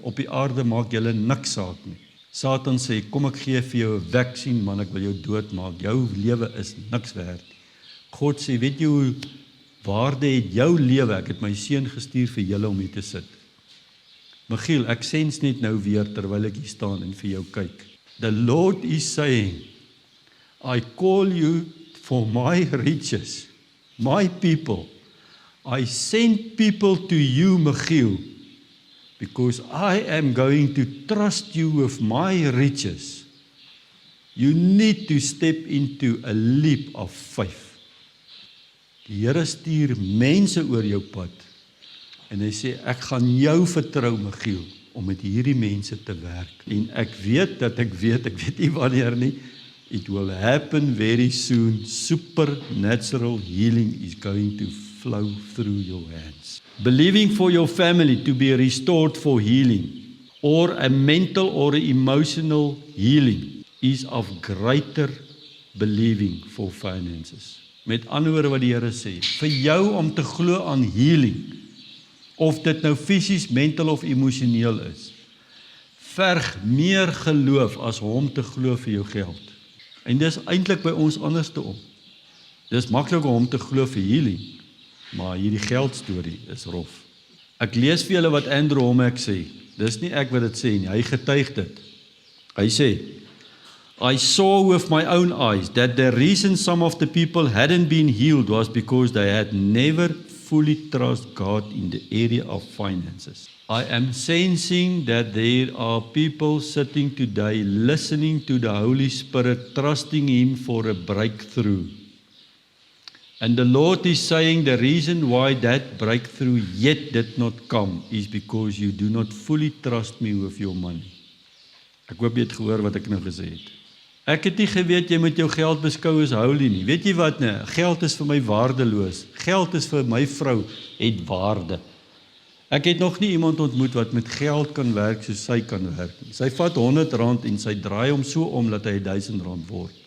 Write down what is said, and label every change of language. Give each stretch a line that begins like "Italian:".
Afrikaans: Op die aarde maak julle niks saak nie. Satan sê, kom ek gee vir jou 'n vaccine, man, ek wil jou doodmaak. Jou lewe is niks werd. God sê, weet jy hoe waarde het jou lewe? Ek het my seun gestuur vir julle om hier te sit. Michiel, ek sens net nou weer terwyl ek hier staan en vir jou kyk.
English: The Lord is saying, I call you for my riches, my people. I send people to you, Michiel, because I am going to trust you with my riches. You need to step into a leap of faith.
Afrikaans: Die Here stuur mense oor jou pad en hy sê, ek gaan jou vertrou, Michiel, om met hierdie mense te werk. En ek weet nie wanneer nie,
English: it will happen very soon. Supernatural healing is going to flow through your hands. Believing for your family to be restored for healing, or a mental or emotional healing, is of greater believing for finances.
Afrikaans: Met ander woorde wat die Here sê, vir jou om te glo aan healing, of dit nou fisies, mental of emosioneel is, verg meer geloof as om te glo vir jou geld. En dis eintlik by ons anders te om. Dis maklik om te glo vir healing, maar hierdie geldstorie is rof. Ek lees vir julle wat Andrew Wommack sê. Dis nie ek wat dit sê nie, hy getuig dit. Hy sê,
English: I saw with my own eyes that the reason some of the people hadn't been healed was because they had never fully trusted God in the area of finances. I am sensing that there are people sitting today listening to the Holy Spirit, trusting Him for a breakthrough. And the Lord is saying the reason why that breakthrough yet did not come is because you do not fully trust me with your money.
Afrikaans: Ek hoop jy het gehoor wat ek nou gesê het. Ek het nie geweet jy moet jou geld beskou as holy nie. Weet jy wat nie? Geld is vir my waardeloos. Geld is vir my vrou het waarde. Ek het nog nie iemand ontmoet wat met geld kan werk soos sy kan werk nie. Sy vat R100 en sy draai hom so om dat hy R1000 word.